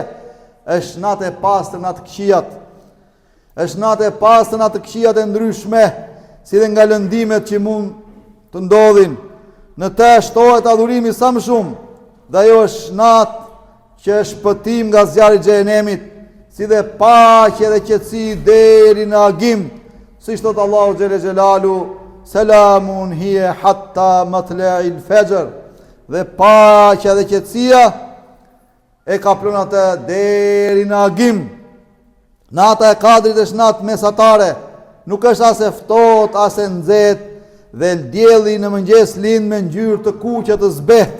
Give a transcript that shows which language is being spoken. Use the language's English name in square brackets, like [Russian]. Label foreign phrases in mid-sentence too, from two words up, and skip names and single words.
[Albanian] Është natë e pastër natë këqijat. Është natë e pastër natë këqijat e ndryshme, si dhe nga lëndimet që mund të ndodhin. Në të shtohet adhurimi sa më shumë, dhe ajo është natë që është shpëtim nga zjarri i xhenemit, si dhe paqe dhe qetësi deri në agim. Siç thot [Arabic] Allahu جل جلاله, سلام هي حتى مطلع الفجر. [Albanian] Dhe paqja dhe qetësia e ka pranë atë deri në agim. Nata e Kadrit është natë mesatare, nuk është as e ftohtë as e nxehtë, dhe dielli në mëngjes lind me ngjyrë të kuqe të zbehtë.